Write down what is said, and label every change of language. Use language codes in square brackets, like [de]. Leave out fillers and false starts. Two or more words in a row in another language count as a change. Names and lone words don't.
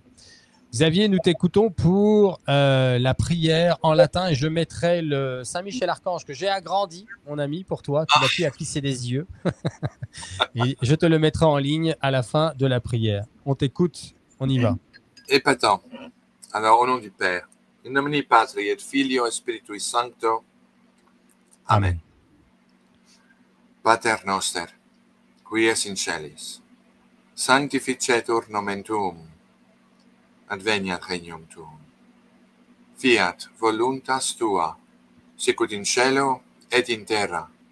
[fr] Xavier, nous t'écoutons pour la prière en latin et je mettrai le Saint-Michel-Archange que j'ai agrandi, mon ami, pour toi. Tu n'as plus à plisser des yeux. Et je te le mettrai en ligne à la fin de la prière. On t'écoute, on y va. Épatant. Alors, au nom du Père, [la] in nomine Patri et Filio et Spiritui Sancto. Amen. Pater noster, qui es in celis, sanctificetur nomen tuum. adveniat regnum tuum. Fiat voluntas tua, sicut in cielo et in terra.